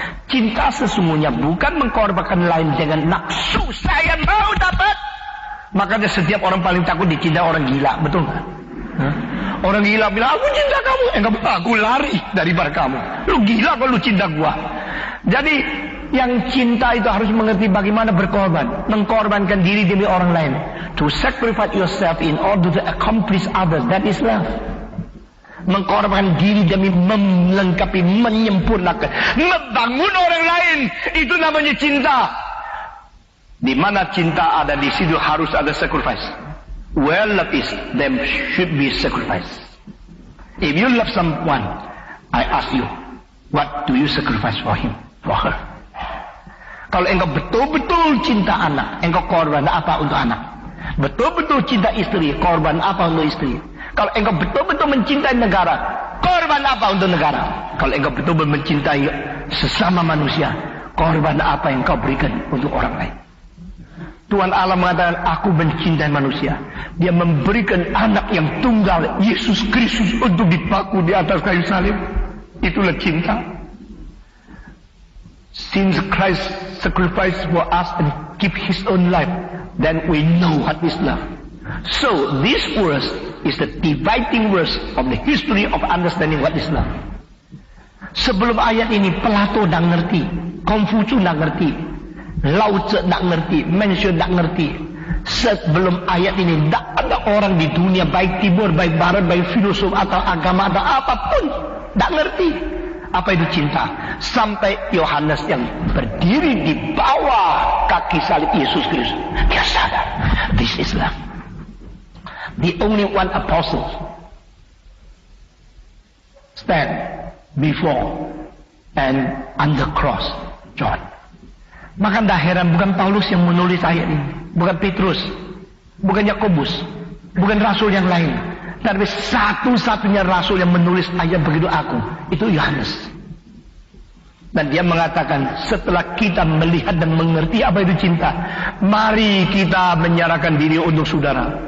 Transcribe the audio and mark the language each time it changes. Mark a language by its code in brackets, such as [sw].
[id] Cinta sesungguhnya bukan mengkorbankan lain dengan nafsu saya mau dapat. Makanya setiap orang paling takut dicintai orang gila, betul nggak? Orang gila bilang, aku cinta kamu. Enggak, aku lari daripada kamu. Lu gila kalau lu cinta gua. Jadi, yang cinta itu harus mengerti bagaimana berkorban. Mengkorbankan diri demi orang lain. [en] To sacrifice yourself in order to accomplish others. That is love. [id] Mengkorbankan diri demi melengkapi, menyempurnakan, membangun orang lain. Itu namanya cinta. Di mana cinta ada, di situ harus ada sacrifice. [en] Where love is, there should be sacrifice. If you love someone, I ask you, what do you sacrifice for him, for her? [id] Kalau engkau betul-betul cinta anak, engkau korban apa untuk anak? Betul-betul cinta istri, korban apa untuk istri? Kalau engkau betul-betul mencintai negara, korban apa untuk negara? Kalau engkau betul-betul mencintai sesama manusia, korban apa yang kau berikan untuk orang lain? Tuhan Allah mengatakan, aku mencintai manusia. Dia memberikan anak yang tunggal, Yesus Kristus, untuk dipaku di atas kayu salib. Itulah cinta. [en] Since Christ sacrificed for us and give his own life, then we know what is love. So, this verse is the dividing verse of the history of understanding what is love. [id] Sebelum ayat ini, Plato tidak ngerti, Konghucu tidak ngerti, Lao Tzu tidak ngerti, Mencius tidak ngerti. Sebelum ayat ini, tidak ada orang di dunia, baik timur, baik barat, baik filosof atau agama atau apapun, tidak ngerti apa itu cinta. Sampai Yohanes yang berdiri di bawah kaki salib Yesus Kristus, dia sadar, [en] this is love. The only one apostle stand before and on the cross, John. [id] Maka tidak heran bukan Paulus yang menulis ayat ini, bukan Petrus, bukan Yakobus, bukan rasul yang lain, tapi satu-satunya rasul yang menulis ayat begitu agung itu Yohanes. Dan dia mengatakan, setelah kita melihat dan mengerti apa itu cinta, mari kita menyerahkan diri untuk saudara.